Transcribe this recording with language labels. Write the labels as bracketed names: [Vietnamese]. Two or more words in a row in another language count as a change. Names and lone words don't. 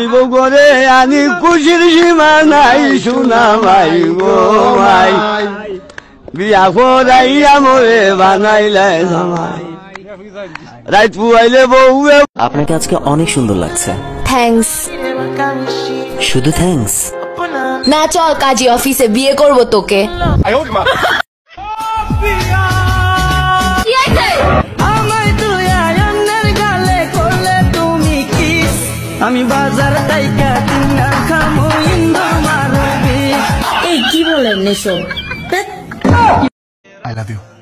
[Bangla] বউ করে আনি, খুশির সীমা নাই সোনা মাই গো মাই, বিয়া করাইয়া মোরে বানাইলে জামাই, রাত পুয়াইলে বউ। আপনাকে আজকে অনেক সুন্দর লাগছে। থ্যাঙ্কস। শুধু থ্যাঙ্কস না, চল কাজী অফিসে, বিয়ে করব তোকে। [Chinese] 哎呦我的妈！ [Bangla] আমি বাজার তাইকা কিনা খামো ইন্দুর মারবি। এই কি বলেন এসব? [English] I love you.